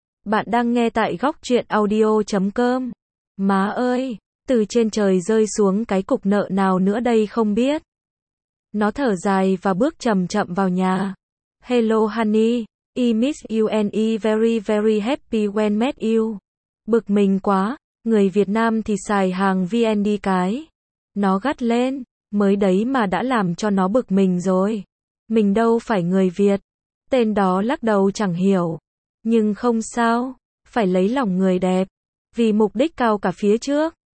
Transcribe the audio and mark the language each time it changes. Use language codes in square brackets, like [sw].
[vi] Bạn đang nghe tại góc truyện audio.com. Má ơi, từ trên trời rơi xuống cái cục nợ nào nữa đây không biết. Nó thở dài và bước chậm chậm vào nhà. [en] Hello honey, I miss you and I very very happy when met you. [vi] Bực mình quá, người Việt Nam thì xài hàng VND cái. Nó gắt lên, mới đấy mà đã làm cho nó bực mình rồi. Mình đâu phải người Việt. Tên đó lắc đầu chẳng hiểu. Nhưng không sao, phải lấy lòng người đẹp, vì mục đích cao cả phía trước.